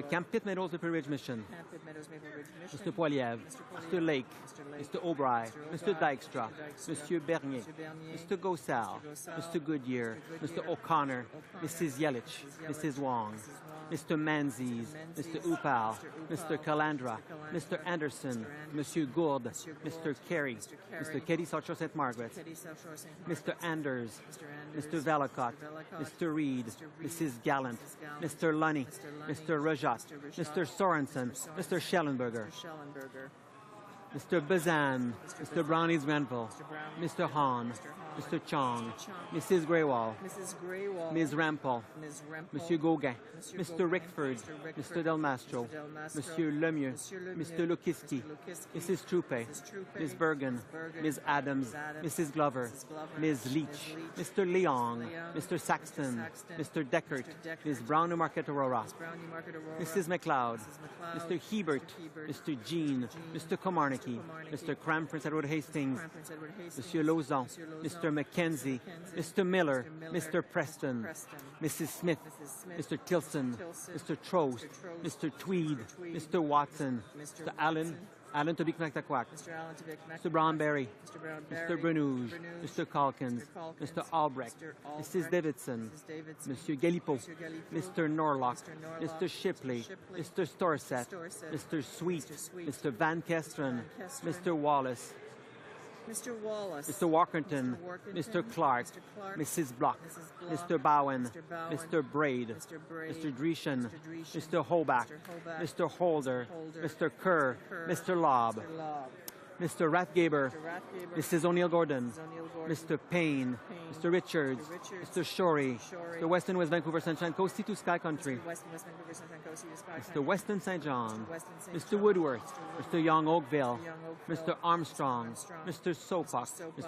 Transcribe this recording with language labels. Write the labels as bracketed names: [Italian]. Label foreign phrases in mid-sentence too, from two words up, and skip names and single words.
[English] Camp Pitt Meadows Maple Ridge Mission. Mr. Poiliev. Mr. Lake. Mr. O'Brien. Mr. Dykstra. Monsieur Bernier. Mr. Gosal. Mr. Goodyear. Mr. O'Connor. Mrs. Yelich. Mrs. Wong. Mr. Menzies. Mr. Upal. Mr. Calandra. Mr. Anderson. Monsieur Gourde. Mr. Carey. Mr. Katie South Shore St. Margaret. Mr. Anders. Mr. Vallacott. Mr. Reed. Mrs. Gallant. Mr. Lunny. Mr. Rajat. Mr. Sorensen. Mr. Schellenberger. Mr. Bazan. Mr. Brownies Granville. Mr. Hahn. Mr. Chong. Mrs. Greywall. Ms. Rampal. Monsieur Gauguin. Mr. Rickford. Mr. Del Mastro. Monsieur Lemieux. Mr. Lukiski. Mrs. Troupe. Ms. Bergen. Ms. Adams. Mrs. Glover. Ms. Leach. Mr. Leong. Mr. Saxton. Mr. Deckert. Ms. Brown Market Aurora. Mrs. McLeod. Mr. Hebert. Mr. Jean. Mr. Komarnicki. Mr. Cram Prince Edward Hastings. Monsieur Lauzon. Mr. McKenzie. Mr. Miller. Mr. Preston. Mrs. Smith. Mr. Tilson. Mr. Trost. Mr. Tweed. Mr. Watson. Mr. Allen Tobic-Mactaquac. Mr. Brownberry. Mr. Brenouge. Mr. Calkins. Mr. Albrecht. Mrs. Davidson. Monsieur Galipo. Mr. Norlock. Mr. Shipley. Mr. Storsett. Mr. Sweet. Mr. Van Kesteren. Mr. Wallace. Mr. Wallace. Mr. Walkerton. Mr. Clark. Mrs. Block. Mr. Bowen. Mr. Braid. Mr. Dreeshen. Mr. Hobach. Mr. Holder. Mr. Kerr. Mr. Lobb. Mr. Rathgaber, Mrs. O'Neill-Gordon, Mr. Payne, Mr. Richards, Mr. Shorey, Mr. Weston West Vancouver Sunshine Coast to Sky Country, Mr. Weston St. John, Mr. Woodworth, Mr. Young Oakville, Mr. Armstrong, Mr. Sopak, Mr.